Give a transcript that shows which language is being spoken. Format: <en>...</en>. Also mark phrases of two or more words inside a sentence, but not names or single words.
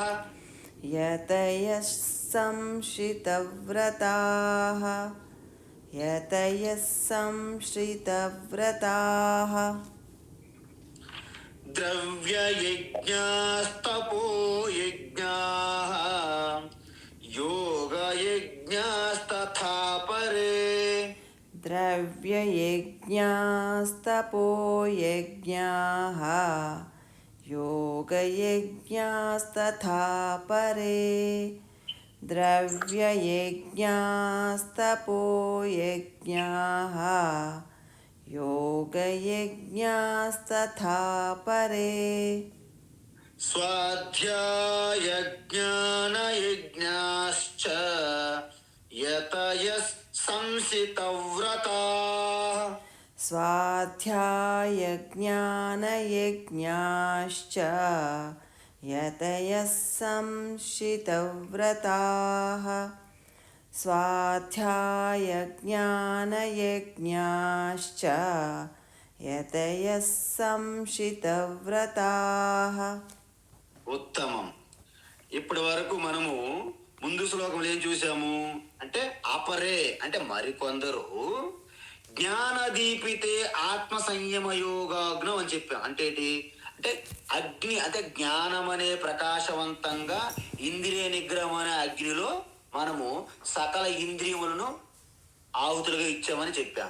<sa>యతయః సంశ్రితవ్రతాః, యతయః సంశ్రితవ్రతాః, ద్రవ్య యజ్ఞాస్తపో యజ్ఞాః యోగ యజ్ఞాస్తథా పరే. द्रव्ययज्ञास्तपोयज्ञाः योगयज्ञास्तथा परे द्रव्ययज्ञास्तपोयज्ञाः योगयज्ञास्तथा परे. స్వాధ్యాయజ్ఞానయజ్ఞాశ్చ యతయః సంసితవ్రతాః. स्वाध्यायज्ञानयज्ञाश्च यतयः संशितव्रताः स्वाध्यायज्ञानयज्ञाश्च यतयः संशितव्रताः.</sa> <te>ఉత్తమం. ఇప్పటి వరకు మనము ముందు శ్లోకంలో ఏం చూసాము అంటే అపరే అంటే మరికొందరు</te> <sa>జ్ఞానదీపితే ఆత్మ సంయమ యోగాగ్నం</sa> <te>అని చెప్పాం. అంటే ఏంటి అంటే అగ్ని అంటే జ్ఞానం అనే ప్రకాశవంతంగా ఇంద్రియ నిగ్రహం అనే అగ్నిలో మనము సకల ఇంద్రియములను ఆహుతులుగా ఇచ్చామని చెప్పాం.</te>